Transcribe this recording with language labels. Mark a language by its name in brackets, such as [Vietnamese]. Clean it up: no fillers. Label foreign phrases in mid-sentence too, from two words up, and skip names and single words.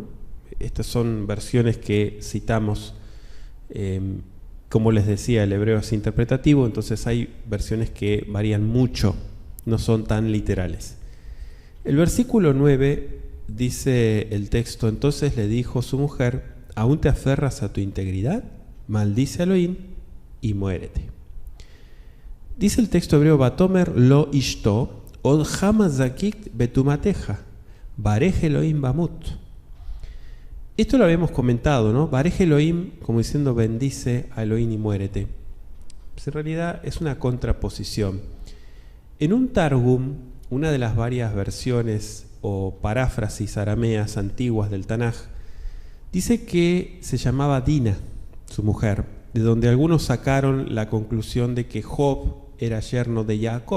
[Spanish] Estas son versiones que citamos. Como les decía, el hebreo es interpretativo, entonces hay versiones que varían mucho, no son tan literales. El versículo 9 dice el texto: entonces le dijo su mujer, ¿aún te aferras a tu integridad? Maldice a Elohim y muérete. Dice el texto hebreo: [Hebrew] ותאמר לו אשתו עודך מחזיק בתמתך ברך אלהים ומת. [Spanish] Esto lo habíamos comentado, ¿no? [Hebrew] ברך אלהים, [Spanish] como diciendo bendice a Elohim y muérete. Pues en realidad es una contraposición. En un Targum, una de las varias versiones o paráfrasis arameas antiguas del Tanaj, dice que se llamaba Dina, su mujer, de donde algunos sacaron la conclusión de que Job era yerno de Jacob.